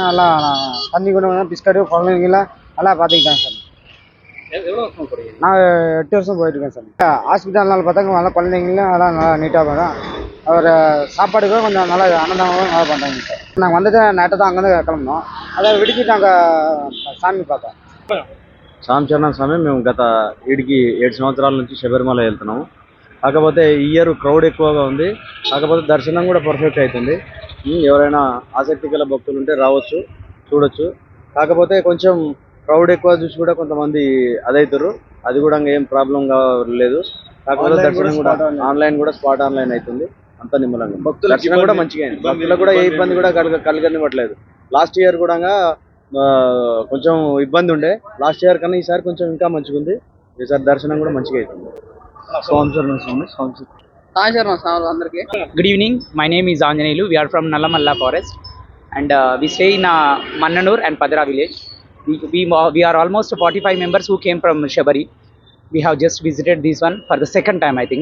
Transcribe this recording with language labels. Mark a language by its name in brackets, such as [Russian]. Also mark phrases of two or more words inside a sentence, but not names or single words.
[Tamil] நல்லா தண்ணி கொண்டு பிஸ்கட்டு குழந்தைங்களாம் நல்லா பார்த்துக்கிட்டாங்க சாமி. எவ்வளோ வருஷம் போறீங்க? நான் 8 வருஷம் போயிட்டுருக்கேன் சாமி. ஹாஸ்பிட்டல் நல்லா பார்த்தாங்க, நல்லா குழந்தைங்களும் நல்லா நல்லா நீட்டாக போகிறோம். அவர் சாப்பாடுக்கும் கொஞ்சம் நல்லா ஆனந்தமாகவும் நல்லா பண்ணுறாங்க சார். நாங்கள் வந்துட்டு நைட்டை தான் அங்கேருந்து கிளம்புனோம். அதை விடுத்து நாங்கள் சாமி பார்த்தோம். [Telugu] సాంచరణ స్వామి మేము గత 7 సంవత్సరాల నుంచి శబరిమల వెళ్తున్నాము. కాకపోతే ఈ [English] year crowd [Telugu] ఎక్కువగా ఉంది, కాకపోతే దర్శనం కూడా పర్ఫెక్ట్ అవుతుంది. ఎవరైనా ఆసక్తి గల భక్తులు ఉంటే రావచ్చు, చూడొచ్చు. కాకపోతే కొంచెం క్రౌడ్ ఎక్కువ చూసి కూడా కొంతమంది అదవుతారు, అది కూడా ఏం ప్రాబ్లం లేదు. కాకపోతే దర్శనం కూడా ఆన్లైన్ కూడా [English] spot online [Telugu] అవుతుంది, అంత నిమ్మలంగా. దర్శనం కూడా మంచిగా అయింది, భక్తులకు కూడా ఏ ఇబ్బంది కూడా కలగనివ్వట్లేదు. [English] last year [Telugu] కూడా కొంచెం ఇబ్బంది ఉండే, [English] last year [Telugu] కన్నా ఈసారి కొంచెం ఇంకా మంచిగా ఉంది. ఈసారి దర్శనం కూడా మంచిగా అవుతుంది. [English] Good evening. My name is Anjanelu. We are from Nalamalla Forest, and we stay in Mannanur and Padara village. We are almost 45 members who came from Shabari. We have just visited this one for the second time, I think.